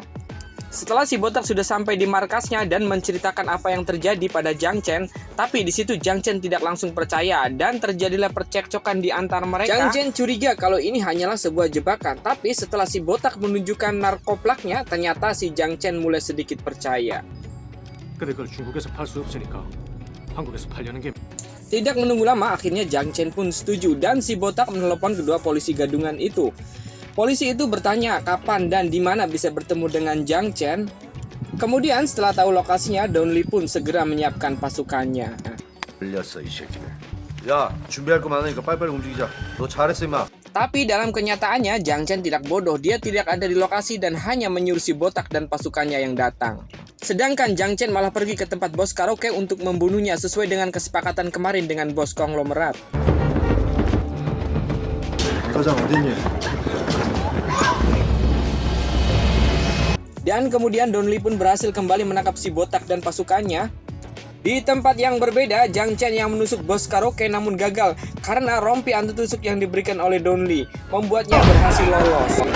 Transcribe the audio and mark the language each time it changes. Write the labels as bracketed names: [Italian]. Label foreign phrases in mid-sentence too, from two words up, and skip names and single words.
[Indonesian] Setelah si botak sudah sampai di markasnya dan menceritakan apa yang terjadi pada Jiang Chen, tapi di situ Jiang Chen tidak langsung percaya dan terjadilah percekcokan di antara mereka. Jiang Chen curiga kalau ini hanyalah sebuah jebakan, tapi setelah si botak menunjukkan narkoplaknya, ternyata si Jiang Chen mulai sedikit percaya. [Korean] 근데 그걸 중국에서 팔 수 없으니까 한국에서 팔려는 게 [Indonesian] Tidak menunggu lama, akhirnya Jiang Chen pun setuju dan si botak menelepon kedua polisi gadungan itu. Polisi itu bertanya kapan dan di mana bisa bertemu dengan Jiang Chen. Kemudian setelah tahu lokasinya, Don Lee pun segera menyiapkan pasukannya. [Korean] 걸렸어 이 새끼들. 야 준비할 거 많으니까 빨리빨리 움직이자. 너 잘했어 임마. [Indonesian] Tapi dalam kenyataannya, Jiang Chen tidak bodoh. Dia tidak ada di lokasi dan hanya menyuruh si botak dan pasukannya yang datang. Sedangkan Jiang Chen malah pergi ke tempat bos karaoke untuk membunuhnya sesuai dengan kesepakatan kemarin dengan bos konglomerat. [Korean] 사장 어딨니? [Indonesian] Dan kemudian Don Lee pun berhasil kembali menangkap si botak dan pasukannya. Di tempat yang berbeda, Jiang Chen yang menusuk bos karaoke namun gagal karena rompi anti tusuk yang diberikan oleh Don Lee membuatnya berhasil lolos.